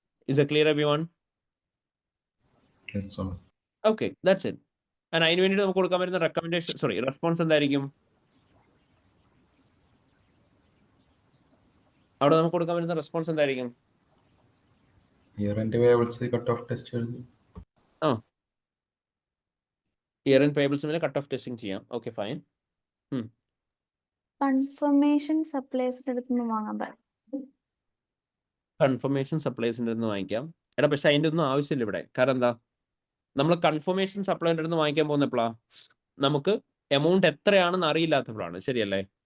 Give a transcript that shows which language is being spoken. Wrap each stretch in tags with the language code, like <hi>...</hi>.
<en>Is it clear, everyone? Yes, sir. Okay, that's it.</en> <ml>And അതിന് വേണ്ടിയിട്ട് നമുക്ക് കൊടുക്കാൻ പറ്റുന്ന റെക്കമെൻഡേഷൻ റെസ്പോൺസ് എന്തായിരിക്കും? അവിടെ നമുക്ക് കൊടുക്കാൻ പറ്റുന്ന റെസ്പോൺസ് എന്തായിരിക്കും?</ml> <en>Year-end payables cut off test</en> <ml>എഴുതി.</ml> <en>year and പേബിൾസ്</en> <ml>മേലെ</ml> <en>cut off testing</en> <ml>ചെയ്യാം.</ml> <en>Okay, fine.</en> <ml>കൺഫർമേഷൻ സപ്ലൈസിന്റെ അടുത്ത് നിന്ന് വാങ്ങാൻ പറ്റും. കൺഫർമേഷൻ സപ്ലൈസിൻ്റെ അടുത്ത് വാങ്ങിക്കാം. എടാ പക്ഷെ അതിൻ്റെ ഒന്നും ആവശ്യമില്ല ഇവിടെ. കാരണം എന്താ, നമ്മൾ കൺഫർമേഷൻ സപ്ലൈൻ്റെ അടുത്ത് വാങ്ങിക്കാൻ പോകുന്നപ്പോഴാ നമുക്ക് എമൗണ്ട് എത്രയാണെന്ന് അറിയില്ലാത്തപ്പോഴാണ്. ശരിയല്ലേ?</ml>